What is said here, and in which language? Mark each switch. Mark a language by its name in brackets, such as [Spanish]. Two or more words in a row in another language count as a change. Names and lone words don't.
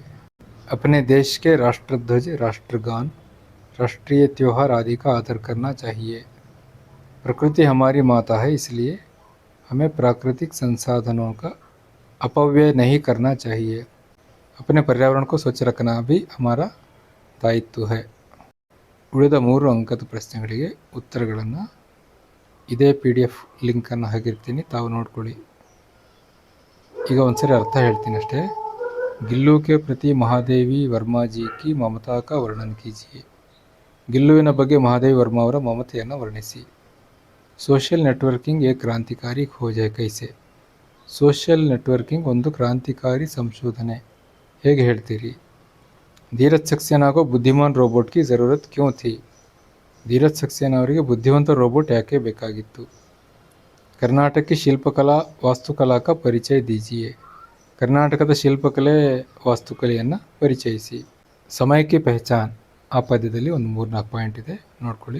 [Hindi] अपने देश के राष्ट्रध्वज, राष्ट्रगान, राष्ट्रीय त्योहार आदि का आदर करना चाहिए। प्रकृति हमारी माता है, इसलिए हमें प्राकृतिक संसाधनों का अपव्यय नहीं करना चाहिए। अपने पर्यावरण को स्वच्छ रखना भी हमारा दायित्व है। [Kannada] ಉಳಿದ 3 ಅಂಕದ ಪ್ರಶ್ನೆಗಳಿಗೆ ಉತ್ತರಗಳನ್ನು ಇದೇ PDF ಲಿಂಕನ್ನು ಹಾಕಿರ್ತೀನಿ, ತಾವು ನೋಡ್ಕೊಳ್ಳಿ. ಈಗ ಒಂದ್ಸರಿ ಅರ್ಥ ಹೇಳ್ತೀನಿ ಅಷ್ಟೇ. [Hindi] गिल्लू के प्रति महादेवी वर्मा जी की ममता का वर्णन कीजिए. [Kannada] ಗಿಲ್ಲುವಿನ ಬಗ್ಗೆ ಮಹಾದೇವಿ ವರ್ಮಾ ಅವರ ಮಮತೆಯನ್ನು ವರ್ಣಿಸಿ. [English] social networking [Hindi] एक क्रांतिकारी खोज है कैसे? [English] social networking [Kannada] ಒಂದು ಕ್ರಾಂತಿಕಾರಿ ಸಂಶೋಧನೆ, ಹೇಗೆ ಹೇಳ್ತೀರಿ? [Hindi] ಧೀರಜ್ ಸಕ್ಸೇನಾ को बुद्धिमान रोबोट की ज़रूरत क्यों थी? [Kannada] ಧೀರಜ್ ಸಕ್ಸೇನಾ ಅವರಿಗೆ ಬುದ್ಧಿವಂತ ರೋಬೋಟ್ ಯಾಕೆ ಬೇಕಾಗಿತ್ತು? [Hindi] ಕರ್ನಾಟಕ की शिल्पकला वास्तुकला का ಪರಿಚಯ दीजिए. [Kannada] ಕರ್ನಾಟಕದ ಶಿಲ್ಪಕಲೆ ವಾಸ್ತುಕಲೆಯನ್ನು ಪರಿಚಯಿಸಿ. ಸಮಯ ಕಿ ಪಹಚಾನ್, ಆ ಪದ್ಯದಲ್ಲಿ ಒಂದು 3-4 ಪಾಯಿಂಟ್ ಇದೆ, ನೋಡ್ಕೊಳ್ಳಿ.